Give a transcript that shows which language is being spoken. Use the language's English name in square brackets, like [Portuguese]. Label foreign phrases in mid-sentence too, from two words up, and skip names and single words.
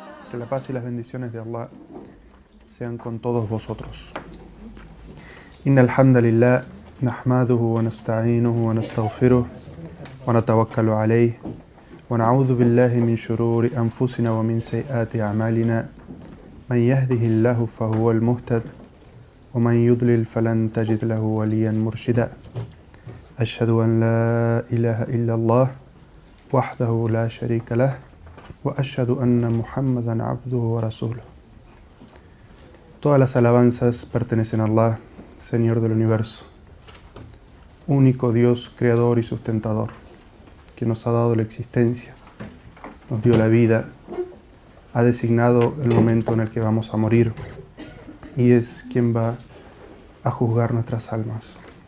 [Spanish] Que la paz y las bendiciones de Allah sean con todos vosotros. [Arabic] إن الحمد لله نحمده ونستعينه ونستغفره ونتوكل عليه ونعوذ بالله من شرور أنفسنا ومن سيئات أعمالنا من يهده الله فهو المهتد ومن يضلل فلن تجد له وليا مرشدا. أشهد أن لا إله إلا الله وحده لا شريك له وأشهد أن محمدا عبده ورسوله. [Spanish] Todas las alabanzas pertenecen a Allah, Señor del universo, único Dios, creador y sustentador, que nos ha dado la existencia, nos dio la vida, ha designado el momento en el que vamos a morir y es quien va a juzgar nuestras almas.